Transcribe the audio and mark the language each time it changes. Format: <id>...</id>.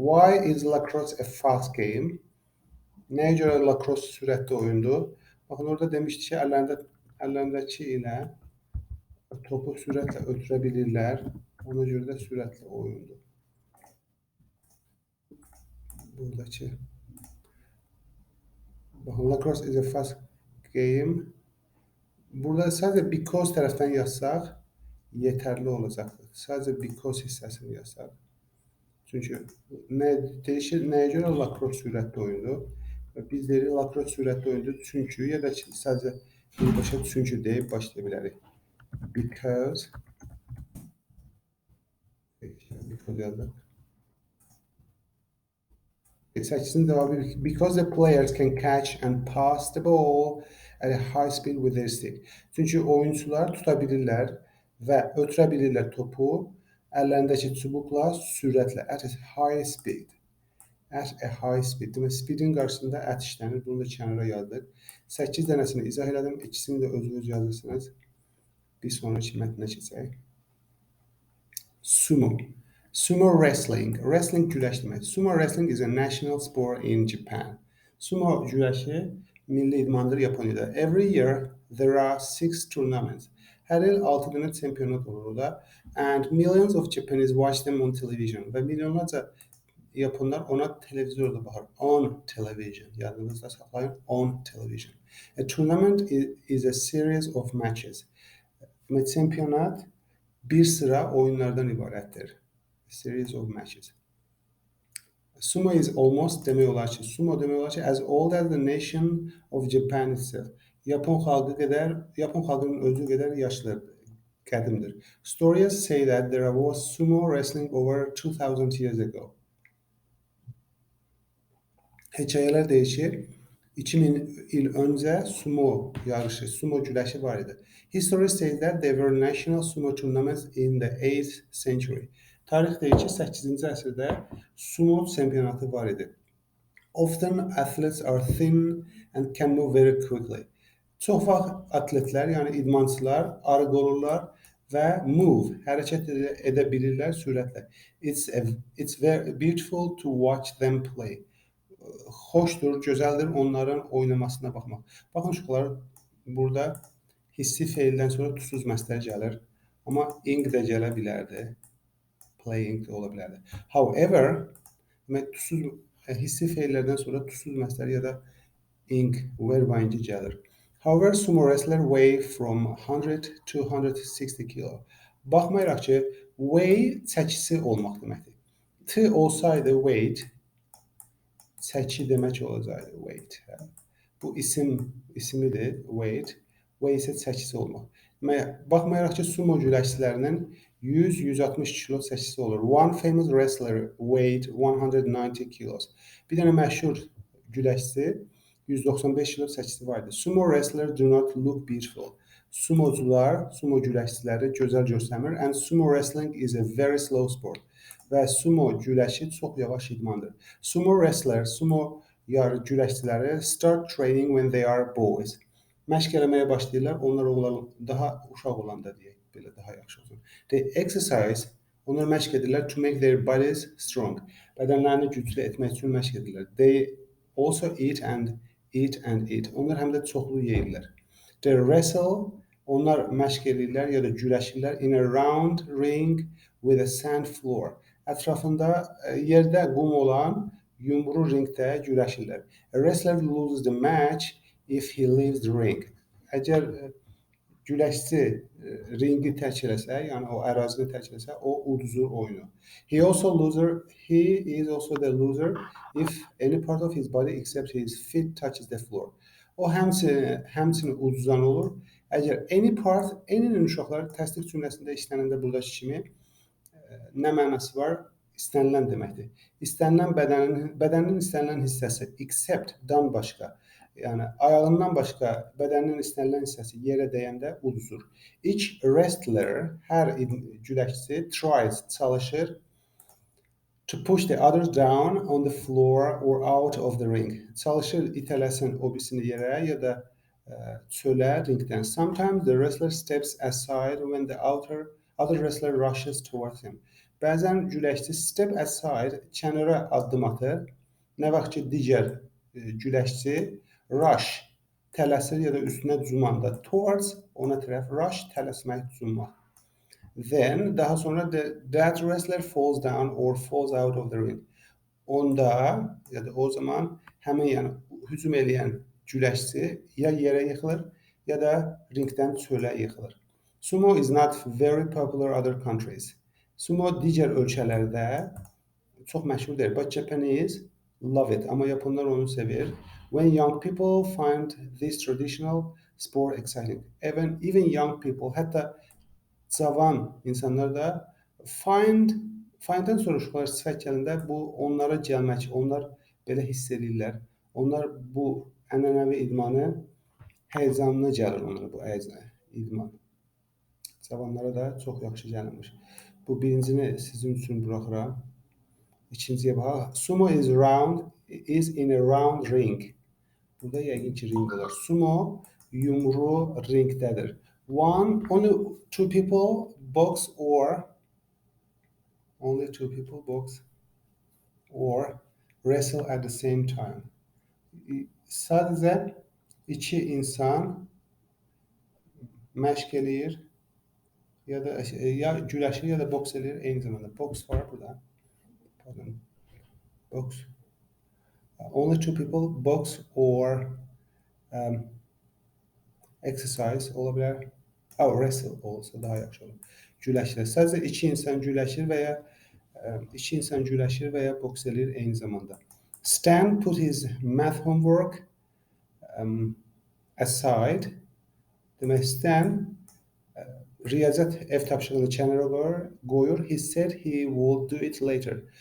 <en>Why is lacrosse a fast game?</en> <az>Nəyə görə lacrosse sürətli oyundur? Baxın, orada demişdik ki, əllərindəki ilə topu sürətlə ötürə bilirlər. Ona görə də sürətli oyundur. Buradakı. Baxın,</az> <en>lacrosse is a fast game.</en> <az>Burada sadəcə because tərəfdən yazsaq yetərli olacaqdır. Sadəcə because hissəsini yazsaq. Çünki nəyə görə lacrosse sürətli oyundur? Biz deyirik lacrosse sürətli oyundur çünki, ya da ki, sadəcə birbaşa çünki deyib başlaya bilərik. Because yazaq. 8-ci cavabı,</az> <en>because the players can catch and pass the ball at a high speed with their stick.</en> <az>Çünki oyuncular tuta bilirlər və ötürə bilirlər topu əllərindəki çubuqla sürətlə,</az> <en>at a high speed. At a high speed.</en> <az>Demək, speedin qarşısında at işlənir. Bunu da kənara yazdıq. 8 dənəsini izah elədim. İkisini də özünüz yazırsınız. Bir sonraki mətnə keçək. Sumo. Sumo wrestling. Wrestling güləş demək.</az> <en>Sumo wrestling is a national sport in Japan.</en> <az>Sumo güləşi milli idmandır Yaponiyada.</az> <en>Every year there are 6 tournaments.</en> <az>Hər il 6 dənə çempionat olur orada.</az> <en>And millions of Japanese watch them on television.</en> <az>Və milyonlarca Yaponlar ona televizorda baxır.</az> <en>On television.</en> <az>Yadınızda saxlayın.</az> <en>On television. A tournament is a series of matches.</en> <az>Çempionat bir sıra oyunlardan ibarətdir.</az> <en>A series of matches. Sumo is almost</en> <az>demək olar ki, sumo demək olar ki,</az> <en>as old as the nation of Japan itself.</en> <az>Yapon xalqının özü qədər yaşlıdır, qədimdir.</az> <en>Stories say that there was sumo wrestling over 2000 years ago.</en> <az>Hekayələr deyir ki, 2000 il öncə sumo yarışı, sumo güləşi var idi.</az> <en>History says that there were national sumo tournaments in the 8th century.</en> <az>Tarix deyir ki, 8-ci əsrdə sumo çempionatı var idi.</az> <en>Often athletes are thin and can move very quickly.</en> <az>Çox vaxt atletlər, yəni idmançılar arıq olurlar və hərəkət edə bilirlər sürətlə.</az> <en>It's very beautiful to watch them play.</en> <az>Xoşdur, gözəldir onların oynamasına baxmaq. Baxın uşaqlar, burada hissi feildən sonra tüsüz məstər gəlir. Amma ing də gələ bilərdi. playing də ola bilərdi. However, demək tüsüz hissi feillərdən sonra tüsüz məslər ya da ing verb ing gəlir.</az> <en>However, sumo wrestler weigh from 100 to 160 kilo.</en> <az>Baxmayaraq ki, weigh çəkisi olmaq deməkdir. T olsaydı weight çəki demək olacaqdı weight. Bu ismidir weight. Weigh isə çəkisi olmaq. Baxmayaraq ki, sumo güləşçilərinin 100-160 kilo çəkisi olur.</az> <en>One famous wrestler weighed 190 kilos.</en> <az>Bir dənə məşhur güləşçi 195 kilo çəkisi var idi.</az> <en>Sumo wrestler do not look beautiful.</en> <az>Sumocular, sumo güləşçiləri gözəl görsənmir.</az> <en>And sumo wrestling is a very slow sport.</en> <az>Və sumo güləşi çox yavaş idmandır.</az> <en>Sumo wrestler,</en> <az>sumo güləşçiləri</az> <en>start training when they are boys.</en> <az>Məşq eləməyə başlayırlar, onlar daha uşaq olanda deyək, belə daha yaxşı olsun.</az> <en>They exercise,</en> <az>onlar məşq edirlər</az> <en>to make their bodies strong.</en> <az>Bədənlərini güclü etmək üçün məşq edirlər.</az> <en>They also eat and eat.</en> <az>Onlar həm də çoxlu yeyirlər.</az> <en>They wrestle,</en> <az>onlar məşq edirlər ya da güləşirlər</az> <en>in a round ring with a sand floor.</en> <az>Ətrafında yerdə qum olan yumru ringdə güləşirlər.</az> <en>A wrestler loses the match if he leaves the ring.</en> <az>Əgər güləşçi ringi tərk eləsə, yəni o ərazini tərk eləsə, o uduzur oyunu.</az> <en>He is also the loser if any part of his body except his feet touches the floor.</en> <az>O həmçinin uduzan olur. Əgər any'nin uşaqlar təsdiq cümləsində işlənəndə buradakı kimi nə mənası var? İstənilən deməkdir. İstənilən bədənin istənilən hissəsi except-dan başqa, yəni ayağından başqa bədənin istənilən hissəsi yerə dəyəndə uduzur.</az> <en>Each wrestler,</en> <az>hər güləşçi</az> <en>tries,</en> <az>çalışır</az> <en>to push the other down on the floor or out of the ring.</en> <az>Çalışır itələsin o birisini yerə ya da çölə ringdən.</az> <en>Sometimes the wrestler steps aside when the other wrestler rushes towards him.</en> <az>Bəzən güləşçi</az> <en>step aside,</en> <az>kənara addım atır. Nə vaxt ki, digər güləşçi rush, tələsir ya da üstünə cumanda. Towards, ona tərəf, rush, tələsmək, cummaq.</az> <en>Then,</en> <az>daha sonra</az> <en>that wrestler falls down or falls out of the ring.</en> <az>Onda, ya da o zaman həmin yəni hücum edən güləşçi ya yerə yıxılır, ya da ringdən çölə yıxılır.</az> <en>Sumo is not very popular other countries.</en> <az>Sumo digər ölkələrdə çox məşhur deyil.</az> <en>But Japanese love it.</en> <az>Amma Yaponlar onu sevir.</az> <en>When young people find this traditional sport exciting. Even young people,</en> <az>hətta cavan insanlar da finddən soruşurlar sifət gəlində bu onlara gəlmək, onlar belə hiss edirlər. Onlar bu ənənəvi idmanı həyəcanlı gəlir onlara bu idman. Cavanlara da çox yaxşı gəlmiş. Bu birincini sizin üçün buraxıram. İkinciyə baxaq.</az> <en>Sumo is in a round ring.</en> <az>Burada yəqin ki ring olar. Sumo yumru ringdədir.</az> <en>Only two people box or wrestle at the same time.</en> <az>Sadəcə iki insan məşq eləyir ya güləşir ya da boks eləyir eyni zamanda. Boks var burada. Pardon. Box.</az> <en>Only two people box or exercise</en> <az>ola bilər. Wrestle olsa daha yaxşı olur. Güləşir. Sadəcə iki insan güləşir və ya boks eləyir eyni zamanda.</az> <en>Stan put his math homework aside.</en> <az>Demək Stan riyaziyyat ev tapşırığını kənara qoyur.</az> <en>He said he will do it later.</en>